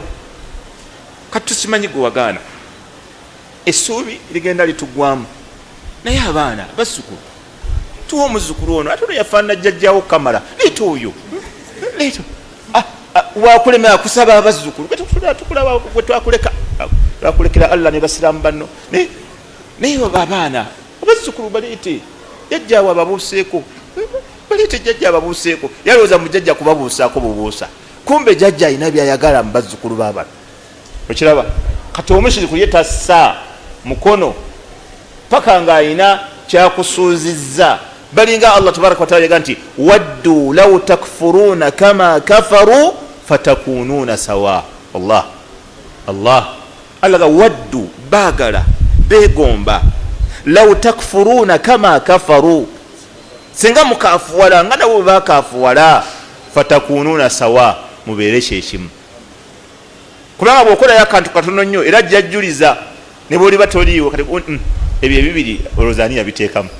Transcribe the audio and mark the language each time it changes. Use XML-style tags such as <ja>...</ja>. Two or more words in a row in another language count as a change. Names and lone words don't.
<lg>Kati tusimanyi gwe wagaana, essuubi ligenda litugwamu, naye abaana bazzukulu tuwa omuzzukulu ono ate ono yafaanana jjajjawo Kamala, leeta oyo leeta wakulemera akusaba abazzukulu tukulaba gwe twakulekera Allah ne basiraamu banno, naye abaana abazzukulu baleete jjajjaawo ababuuseeko, baleete jjajja ababuuseeko. Yalowooza mujjajja kubabuusaako bubuusa, kumbe jjajja alina byayagala mu bazzukulu baabano. Okiraba kati omushiriku ye tassa mukono paka ng'alina kyakusuuzizza.</lg> <ar>Balinga Allah تبارك وتعالى</ar> <lg>yaga nti</lg> <ar>ودوا لو تكفرون كما كفروا فتكونون سواء.</ar> <lg>Allah ga waddu baagala beegomba</lg> <ar>لو تكفرون كما كفروا,</ar> <lg>singa mukaafuwala nga nabo bakaafuwala,</lg> <ar>فتكونون سواء,</ar> <lg>mubeere kyekimu. Kubanga bw'okolayo akantu katono nnyo era jjajjuliza ne bw'oliba toliiwo kati ebyo ebibiri olowooza ani yabiteekamu?</lg>